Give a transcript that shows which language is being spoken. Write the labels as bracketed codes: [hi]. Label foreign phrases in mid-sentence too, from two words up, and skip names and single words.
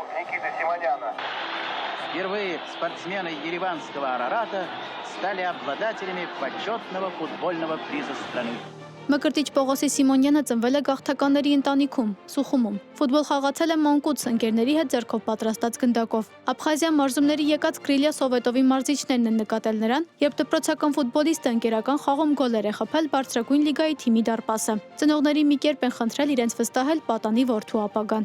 [ru] Впервые спортсмены ереванского Арарата стали обладателями почетного футбольного приза страны. [hy] Մկրտիչ Պողոսի Սիմոնյանը ծնվել է գաղթականների ընտանիքում, Սուխումում։ Ֆուտբոլ խաղացել է մանկուց ընկերների հետ ձեռքով պատրաստած գնդակով։ Աբխազիա մարզումների եկած Կրիլիա Սովետովի մարզիչներն են նկատել նրան, երբ դպրոցական ֆուտբոլիստը ընկերական խաղում գոլեր է խփել բարձրագույն լիգայի թիմի դարպասը։ Ծնողների մի կերպ են խնդրել իրենց վստահել պատանի որդու ապագան։